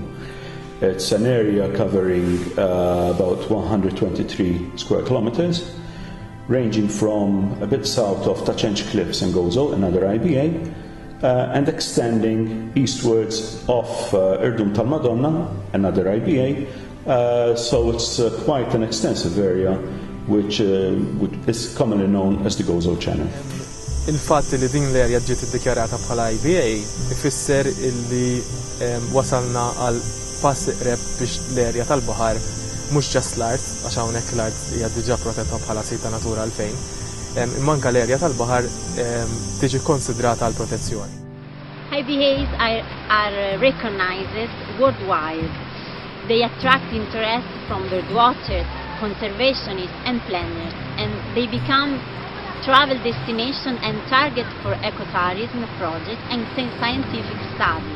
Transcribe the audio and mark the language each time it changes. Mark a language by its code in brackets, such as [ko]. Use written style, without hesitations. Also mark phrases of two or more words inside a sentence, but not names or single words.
[en] It's an area covering about 123 square kilometers, ranging from a bit south of Tachench Cliffs and Gozo, another IBA, and extending eastwards off Irdum Tal-Madonna, another IBA. So it's quite an extensive area, which is commonly known as the Gozo Channel. [mt] Il-fatt li din l-erja ġiet iddikjarata bħala IBA ifisser illi wasalna għal pass iqreb biex l-erja tal-baħar mhux ġast l-art, għax hawnhekk l-art hija diġà protetta bħala sita natura għalfejn, imma anke l-erja tal-baħar tiġi konsidrata għal protezzjoni. [en] IBAs are recognized worldwide. They attract interest from birdwatchers, conservationists and planners, and they become travel destination and target for ecotourism projects and scientific studies.